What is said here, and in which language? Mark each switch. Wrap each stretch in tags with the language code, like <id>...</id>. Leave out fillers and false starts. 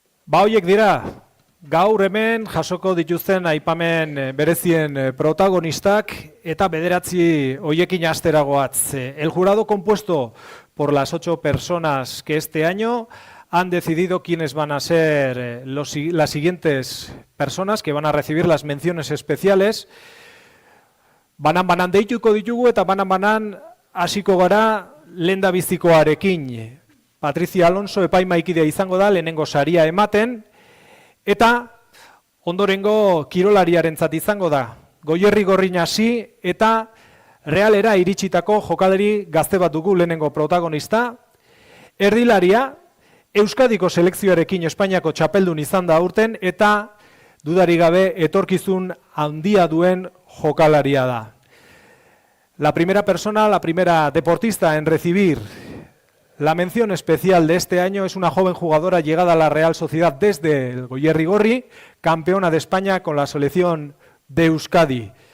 <eu>Horiek dira, gaur hemen jasoko dituzten aipamen berezien protagonistak eta 9 horiekin asteragoatz.</eu> <es>El jurado compuesto por las 8 personas que este año han decidido quiénes van a ser las siguientes personas que van a recibir las menciones especiales.</es> <eu>Banan deituko ditugu eta banan hasiko gara lehendabizikoarekin. Patricia Alonso epaimaikidea izango da lehenengo saria ematen, eta ondorengo kirolariarentzat izango da. Goierri Gorrin hasi eta Realera iritsitako jokalari gazte bat dugu lehenengo protagonista. Erdilaria, Euskadiko selekzioarekin Espainiako txapeldun izan da aurten, eta dudarik gabe etorkizun handia duen jokalaria da.</eu> <es>La primera persona, la primera deportista en recibir la mención especial de este año es una joven jugadora llegada a la Real Sociedad desde el Goierri Gorri, campeona de España con la selección de Euskadi.</es>